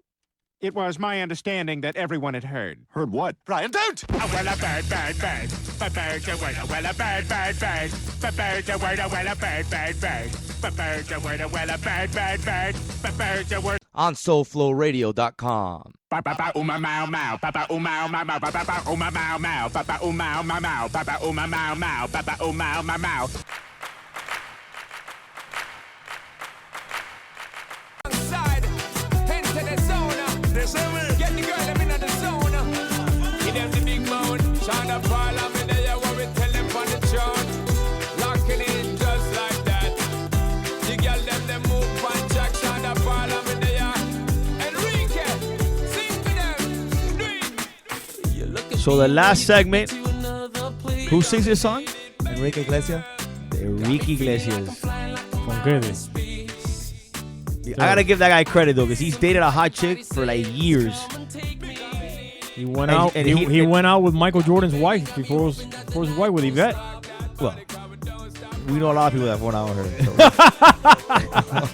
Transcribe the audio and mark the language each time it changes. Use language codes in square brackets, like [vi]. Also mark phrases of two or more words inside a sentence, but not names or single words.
[en] It was my understanding that everyone had heard. Heard what? Brian, don't! Oh, well, a bird, bird, bird. A bird, a word, a well, a bird, bird, bird. A bird, a word, a well, a bird, bird, bird. A bird, a word, a well, a bird, bird, bird. A bird, a word. On SoFlowRadio.com. Papa uma mau mau, papa uma mau mau, papa uma mau mau, papa uma mau mau, papa uma mau mau, papa uma mau mau. Get the girl them in the zone. Give them the big moan. Shine parliament there, what we tell them on the throne. Locking in just like that. The girl them move on Jack. Shine parliament there. Enrique, sing to them. So the last segment, who sings this song? Enrique Iglesias. Enrique Iglesias. [es] Con qué? [en] I gotta give that guy credit though, because he's dated a hot chick for like years. He went out. And he went out with Michael Jordan's wife before his wife with Yvette. Well, we know a lot of people that went out with her. So.